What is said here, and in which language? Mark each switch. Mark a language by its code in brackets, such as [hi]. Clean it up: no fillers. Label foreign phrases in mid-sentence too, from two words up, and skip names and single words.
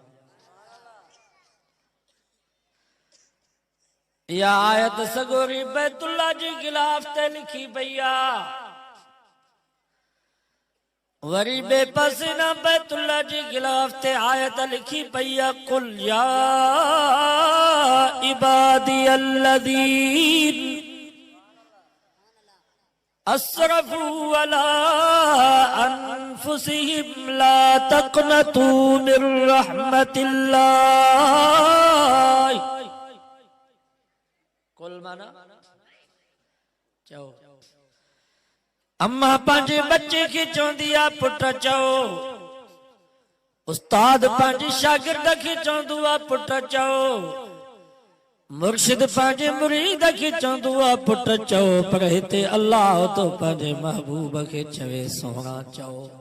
[sd] इहा आयत सगोरी बैतुल्ला जी गिलाफ ते लिखी पई आहे। वरी बेपासे ना बैतुल्ला जी गिलाफ ते आयत लिखी पई आहे, [ar] قل يا عبادي الذين أسرفوا على أنفسهم لا تقنطوا من رحمة الله. [sd] कुल माना चओ। अम्मा पंहिंजे बच्चे खे चवंदी आहे पुट चओ, उस्ताद पंहिंजे शागिर्द खे चवंदो आहे पुट चओ, मुर्शिद पंहिंजे मुरीद खे चवंदो आहे पुट चओ, पर हिते अल्लाह तो पंहिंजे महबूब खे चवे सोहणा चओ।